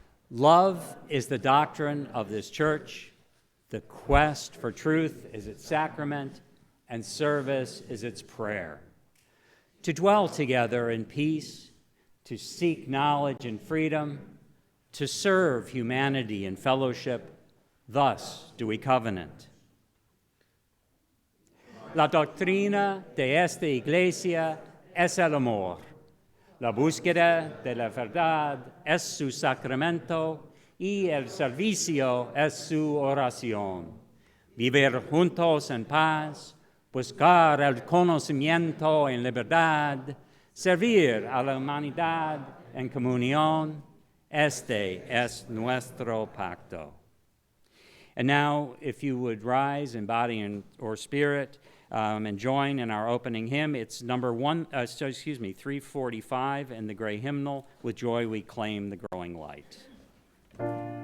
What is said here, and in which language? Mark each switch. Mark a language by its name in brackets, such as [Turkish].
[English] Love is the doctrine of this church. The quest for truth is its sacrament, and service is its prayer. To dwell together in peace, to seek knowledge and freedom, to serve humanity in fellowship, thus do we covenant. [Spanish] La doctrina de esta iglesia es el amor. La búsqueda de la verdad es su sacramento y el servicio es su oración. Vivir juntos en paz, buscar el conocimiento en libertad, servir a la humanidad en comunión, este es nuestro pacto. [English] And now, if you would rise in body or spirit, and join in our opening hymn. It's number 345 in the gray hymnal, With Joy We Claim the Growing Light.